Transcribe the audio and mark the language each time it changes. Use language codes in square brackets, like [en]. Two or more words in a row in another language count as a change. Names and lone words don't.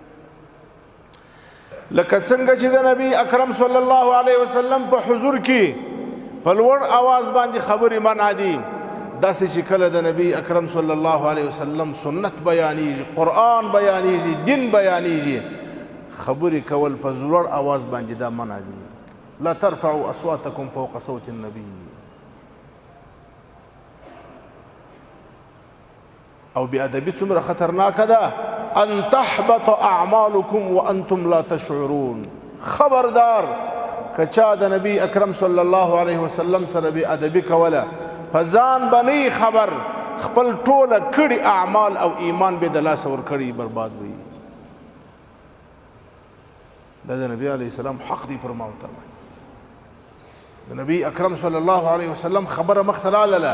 [ps] لکه څنګه چې د نبی اکرم [ar] صلی الله علیه وسلم [ps] په حضور کې په لوړ آواز باندې خبرې منع دي، داسې چې کله د نبی اکرم [ar] صلی الله علیه وسلم [ps] سنت بیانیږي، قرآن بیانیږي، دین بیانیږي، خبرې کول په لوړ آواز باندې دا منع دي. [ar] لا ترفعوا اصواتکم فوق صوت النبی. [ps] او بی ادبی څومره خطرناکه ده، [ar] ان تحبط اعمالکم وانتم لا تشعرون. [ps] خبردار که چا د نبی اکرم [ar] صلی الله علیه وسلم [ps] سره بی ادبی کوله په ځان به نه خبر، خپل ټوله کړي اعمال او ایمان به د لاسه ورکړي برباد وي. دا د نبی [ar] علیه السلام [ps] حق دی پر ما ورته د نبی اکرم [ar] صلی الله علیه وسلم [ps] خبره مخته راغله.